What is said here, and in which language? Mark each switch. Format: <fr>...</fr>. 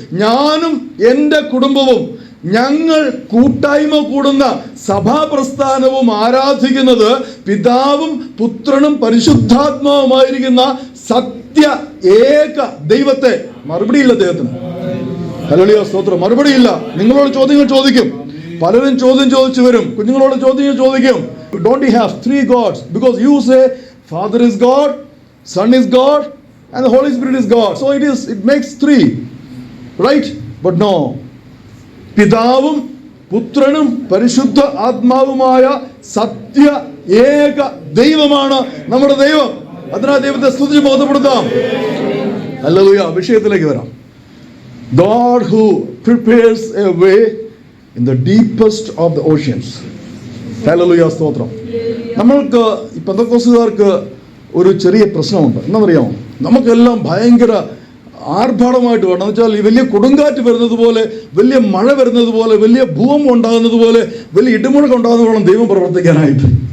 <ml>ഞാനും എൻ്റെ കുടുംബവും ഞങ്ങൾ കൂട്ടായ്മ കൂടുന്ന സഭാപ്രസ്ഥാനവും ആരാധിക്കുന്നത് പിതാവും പുത്രനും പരിശുദ്ധാത്മാവുമായിരിക്കുന്ന സത്യ ഏക ദൈവത്തെ. മറുപടിയില്ല അദ്ദേഹത്തിന്. ഹല്ലേലൂയ, സ്തോത്രം. മറുപടിയില്ല. നിങ്ങളോട് ചോദ്യങ്ങൾ ചോദിക്കും, പലരും ചോദ്യം ചോദിച്ചു വരും. കുഞ്ഞുങ്ങളോട് ചോദ്യങ്ങൾ ചോദിക്കും.</ml> <en>Don't you have 3 gods? Because you say Father is God, Son is God, and the Holy Spirit is God. So it makes 3, right? But no.</en> <ml>പിതാവും പുത്രനും പരിശുദ്ധ ആത്മാവുമായ സത്യ ഏക ദൈവമാണ് നമ്മുടെ ദൈവം. അതിനാ ദൈവത്തെ സ്തുതിച്ച് ബോധപ്പെടുത്താം. ഹല്ലേലൂയ. വിഷയത്തിലേക്ക് വരാം.</ml> <en>God who prepares a way in the deepest of the oceans.</en> <ml>Hallelujah, സ്തോത്രം. നമ്മൾക്ക് ഈ പെന്തക്കോസ്തുകാർക്ക് ഒരു ചെറിയ പ്രശ്നമുണ്ട്. എന്താണെന്നറിയാമോ? നമുക്കെല്ലാം ഭയങ്കര ആർഭാടമായിട്ട് വേണം. എന്ന് വെച്ചാൽ ഈ വലിയ കൊടുങ്കാറ്റ് വരുന്നത് പോലെ, വലിയ മഴ വരുന്നത് പോലെ, വലിയ ഭൂകമ്പം ഉണ്ടാകുന്നത് പോലെ, വലിയ ഇടിമുഴക്കം ഉണ്ടാകുന്നത് വേണം ദൈവം പ്രവർത്തിക്കാനായിട്ട്.</ml>